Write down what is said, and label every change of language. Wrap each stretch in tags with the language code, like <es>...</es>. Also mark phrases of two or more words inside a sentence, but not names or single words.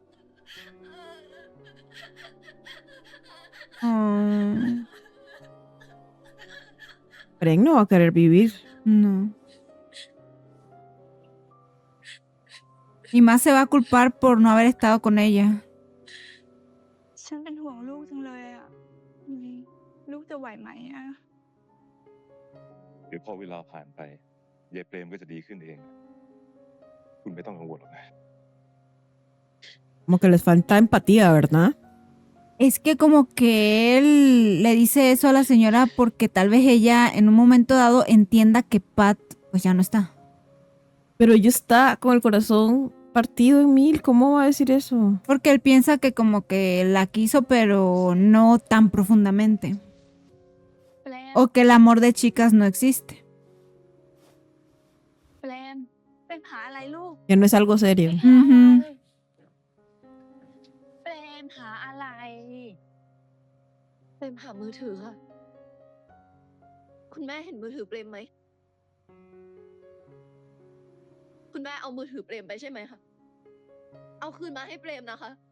<es>Oh. Pren no va a querer vivir. No. Y más se va a culpar por no haber estado con ella.</es> <th>ฉันเป็นห่วงลูกจังเลยอ่ะลูกจะไหวไหมอ่ะ เดี๋ยวพอเวลาผ่านไปยายเปรมก็จะดีขึ้นเอง คุณไม่ต้องกังวลหรอกนะ</th> <es>Como que les falta empatía, ¿verdad? Es que como que él le dice eso a la señora porque tal vez ella en un momento dado entienda que Pat pues ya no está. Pero ella está con el corazón partido en mil. ¿Cómo va a decir eso? Porque él piensa que como que la quiso pero no tan profundamente.</es> <th>เปรม</th> <es>O que el amor de chicas no existe.</es> <th>เปรมเป็นหาอะไรลูก</th> <es>Que no es algo serio. อือฮึ</es> <th>เปรมหาอะไร เปรมหามือถือค่ะ คุณแม่เห็นมือถือเปรมไหม คุณแม่เอามือถือเปรมไปใช่ไหมคะ เอาคืนมาให้เปรมนะคะ</th>